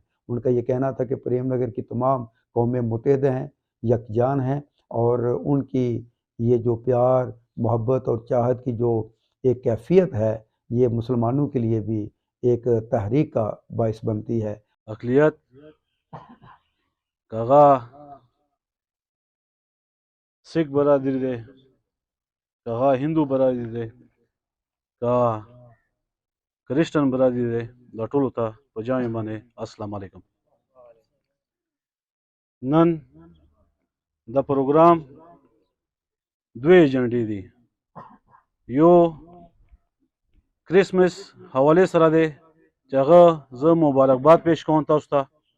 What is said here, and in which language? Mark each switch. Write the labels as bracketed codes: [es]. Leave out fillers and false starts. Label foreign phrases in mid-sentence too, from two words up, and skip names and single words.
[ur] ان کا یہ کہنا تھا کہ پریم نگر کی تمام قومیں متحد ہیں، یکجان ہیں اور ان کی یہ جو پیار محبت اور چاہت کی جو ایک کیفیت ہے یہ مسلمانوں کے لیے بھی ایک تحریک کا باعث بنتی ہے. [ps] اقلیت کاغا سکھ برادری دے، کاغا ہندو برادری دے، کا کرسچن برادری دے، دا ټولو ته په جامع باندې [ar] السلام علیکم. [ps] نن دا پروګرام دوه ایجنډې دي. یو کرسمس حوالې سره دی چې هغه زه مبارکباد پیش کوم تاسو ته.